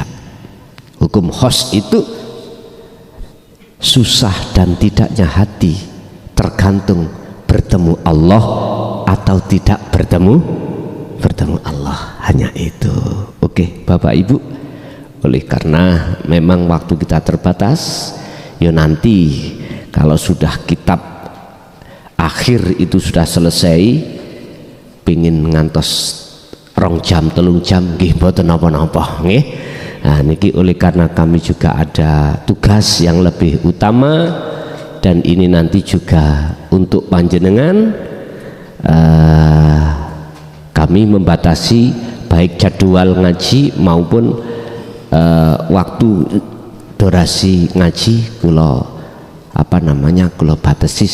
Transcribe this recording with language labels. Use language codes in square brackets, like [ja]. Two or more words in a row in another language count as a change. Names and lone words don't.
[id] Hukum khos itu susah dan tidaknya hati tergantung bertemu Allah atau tidak bertemu Allah, hanya itu. Oke, Bapak Ibu, oleh karena memang waktu kita terbatas, ya nanti kalau sudah kitab akhir itu sudah selesai, [jv] pingin ngantos 2 jam 3 jam nggih mboten napa-napa nggih. [id] Nah niki oleh karena kami juga ada tugas yang lebih utama, dan ini nanti juga untuk panjenengan kami membatasi baik jadwal ngaji maupun waktu durasi ngaji [jv] kula batasi.